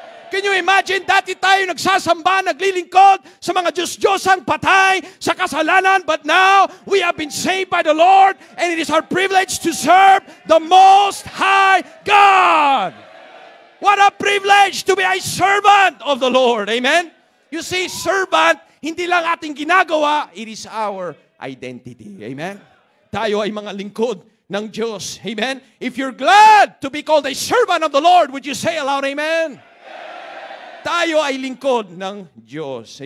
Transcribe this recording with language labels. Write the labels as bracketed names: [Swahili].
[English] Can you imagine, [Filipino] dati tayo nagsasamba, naglilingkod sa mga Diyos-Diyosang patay sa kasalanan, [English] but now we have been saved by the Lord, and it is our privilege to serve the Most High God. What a privilege to be a servant of the Lord. Amen? You see, servant, [Filipino] hindi lang ating ginagawa, [English] it is our identity. Amen? [Filipino] Tayo ay mga lingkod ng Diyos. Amen? [English] If you're glad to be called a servant of the Lord, would you say aloud, amen? [Filipino] Tayo ay lingkod ng Diyos.